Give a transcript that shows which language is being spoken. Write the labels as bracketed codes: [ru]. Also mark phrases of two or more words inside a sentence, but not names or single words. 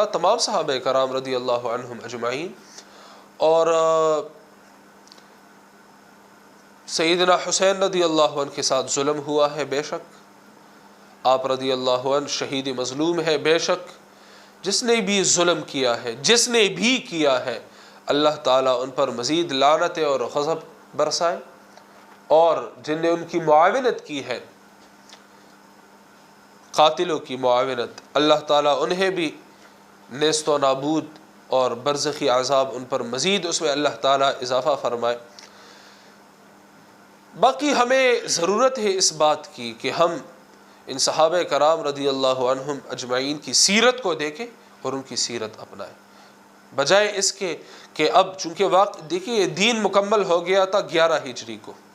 [ur] تمام صحابہ کرام [ar] رضی اللہ عنہم اجمعین، [ur] اور سیدنا حسین [ar] رضی اللہ عنہ [ur] کے ساتھ ظلم ہوا ہے بے شک، آپ [ar] رضی اللہ عنہ [ur] شہید مظلوم ہے بے شک، جس نے بھی ظلم کیا ہے، جس نے بھی کیا ہے، اللہ تعالیٰ ان پر مزید لعنت اور غضب برسائے، اور جن نے ان کی معاونت کی ہے، قاتلوں کی معاونت، اللہ تعالیٰ انہیں بھی نیست و نابود اور برزخی عذاب ان پر مزید اس میں اللہ تعالیٰ اضافہ فرمائے۔ باقی ہمیں ضرورت ہے اس بات کی کہ ہم ان صحابہ کرام [ar] رضی اللہ عنہم اجمعین [ur] کی سیرت کو دیکھیں اور ان کی سیرت اپنائیں، بجائے اس کے کہ اب چونکہ دیکھیے دین مکمل ہو گیا تھا 11 ہجری کو،